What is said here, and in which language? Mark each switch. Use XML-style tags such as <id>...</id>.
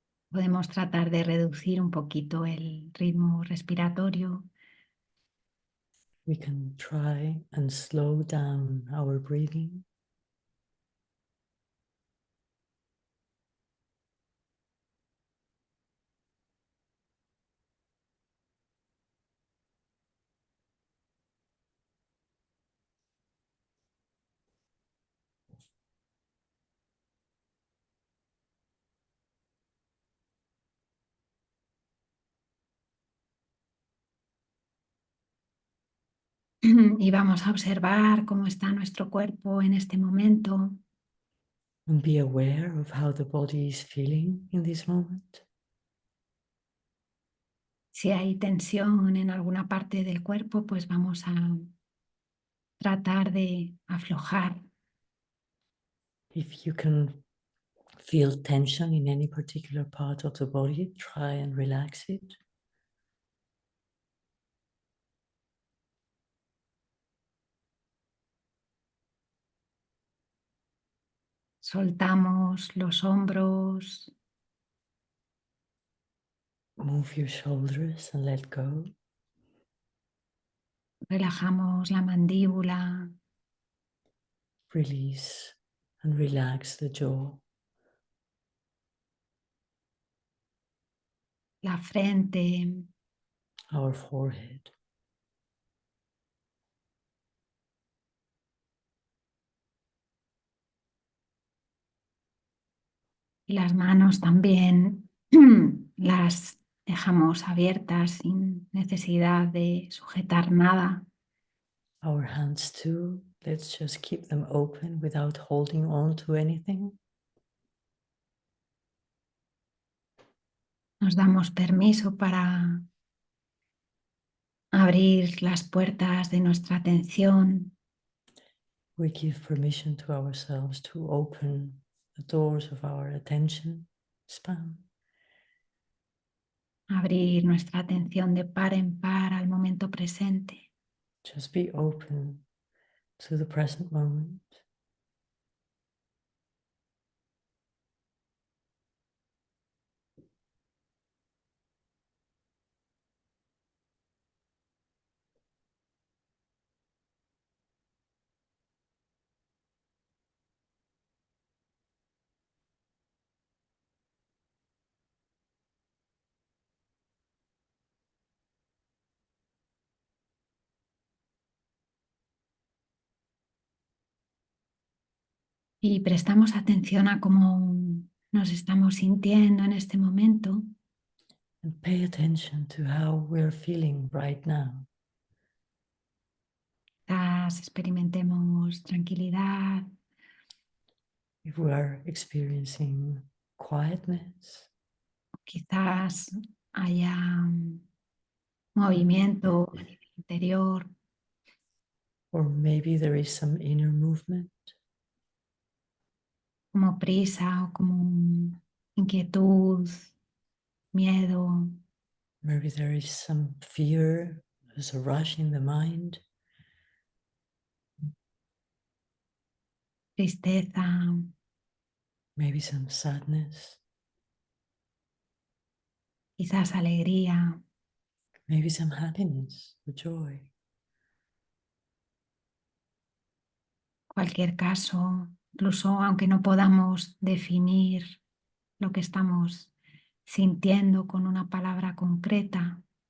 <es>Podemos tratar de reducir un poquito el ritmo respiratorio.</es> <en>We can try and slow down our breathing.</en> <es>Y vamos a observar cómo está nuestro cuerpo en este momento.</es> <en>And be aware of how the body is feeling in this moment.</en> <es>Si hay tensión en alguna parte del cuerpo, pues vamos a tratar de aflojar.</es> <en>If you can feel tension in any particular part of the body, try and relax it.</en> <es>Soltamos los hombros,</es> <en>Move your shoulders and let go.</en> <es>relajamos la mandíbula,</es> <en>Release and relax the jaw,</en> <es>la frente,</es> <en>our forehead.</en> <es>y las manos también las dejamos abiertas sin necesidad de sujetar nada.</es> <en>Our hands too, let's just keep them open without holding on to anything.</en> <es>Nos damos permiso para abrir las puertas de nuestra atención,</es> <en>We give permission to ourselves to open the doors of our attention span.</en> <es>abrir nuestra atención de par en par al momento presente.</es> <en>Just be open to the present moment.</en> <es>Y prestamos atención a cómo nos estamos sintiendo en este momento.</es> <en>And pay attention to how we're feeling right now.</en> <es>Quizás experimentemos tranquilidad,</es> <en>If we are experiencing quietness,</en> <es>quizás haya movimiento a nivel interior,</es> <en>or maybe there is some inner movement,</en> <es>como prisa o como inquietud, miedo,</es> <en>maybe there is some fear, there's a rush in the mind,</en> <es>tristeza,</es> <en>maybe some sadness,</en> <es>quizás alegría.</es> <en>maybe some happiness or joy.</en> <es>Cualquier caso, incluso aunque no podamos definir lo que estamos sintiendo con una palabra concreta,</es>